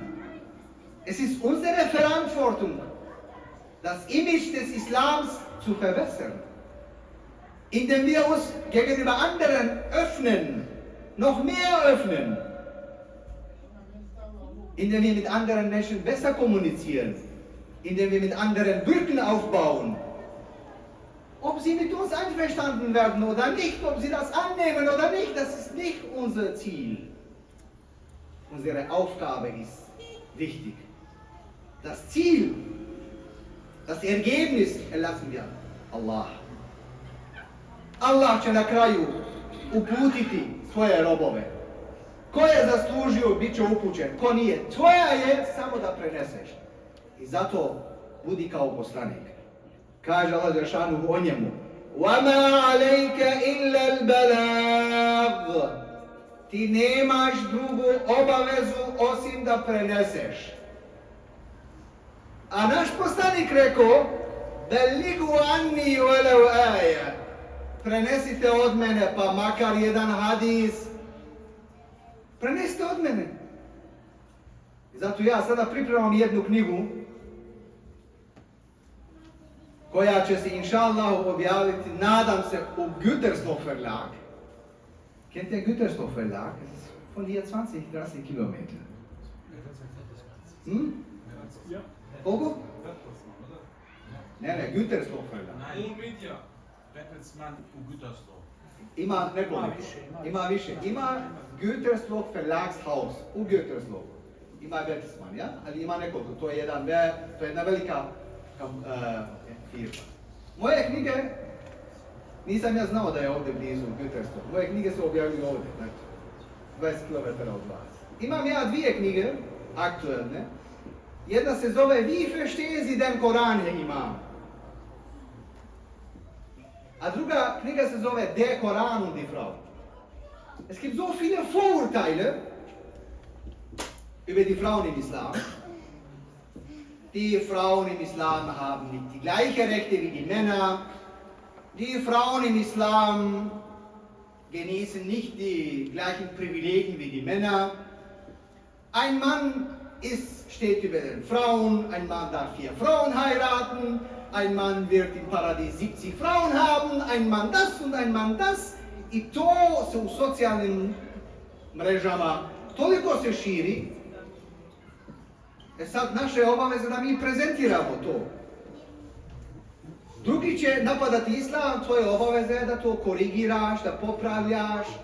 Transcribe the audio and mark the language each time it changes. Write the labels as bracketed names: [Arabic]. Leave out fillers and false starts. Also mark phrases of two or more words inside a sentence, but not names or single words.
[German] Es ist unsere Verantwortung, das Image des Islams zu verbessern, indem wir uns gegenüber anderen öffnen, noch mehr öffnen, indem wir mit anderen Menschen besser kommunizieren, indem wir mit anderen Brücken aufbauen. Ob sie mit uns einverstanden werden oder nicht, ob sie das annehmen oder nicht, das ist nicht unser Ziel. Unsere Aufgabe ist wichtig. Das Ziel, das Ergebnis erlassen wir Allah. [Bosnian] Allah će na kraju uputiti svoje robove. Ko je zaslužio, bit će upućen. Ko nije, tvoja je samo da preneseš. I zato budi kao poslanik. Kaže Allah Đelešanu o njemu: [Arabic] وَمَا عَلَيْكَ إِلَّا الْبَلَاغُ. [Bosnian] Ti nemaš drugu obavezu osim da preneseš. A naš poslanik rekao: [Arabic] بَلِّغُ عَنِّي وَلَوْ آيَةً. [Bosnian] Prenesite od mene pa makar jedan hadis. Prenesite od mene. I zato ja sada pripremam jednu knjigu koja će se [Arabic] إن شاء الله [Bosnian] objaviti, nadam se, u Gütersloh Verlag. [German] Kennt ihr Gütersloh Verlag? Es ist von hier 20-30 Kilometer. Ja. [Bosnian] Koliko? Ne, Gütersloh Verlag. Media, Bertelsmann u Gütersloh. Ima nekoliko. Ima više. Ima Gütersloh Verlagshaus u Gütersloh. Ima Bertelsmann, ja? Ali ima nekoliko. To je jedna velika firma. Moje knjige, nisam ja znao da je ovdje blizu Gütersloh. Moje knjige su objavljene ovdje, znači 20 km od vas. Imam ja dvije knjige, aktuelne. Jedna se zove Wie verstehen Sie den Koran, Herr Imam? A druga knjiga se zove Der Koran und die Frau. [German] Es gibt so viele Vorurteile über die Frauen im Islam. Die Frauen im Islam haben nicht die gleichen Rechte wie die Männer. Die Frauen im Islam genießen nicht die gleichen Privilegien wie die Männer. Ein Mann steht über den Frauen, ein Mann darf 4 Frauen heiraten, ein Mann wird im Paradies 70 Frauen haben, ein Mann das und ein Mann das. [Bosnian] I to se u socijalnim mrežama toliko se širi. Sad naše obaveze da mi prezentiramo to. Drugi će napadati islam, tvoje obaveze je da to korigiraš, da popravljaš.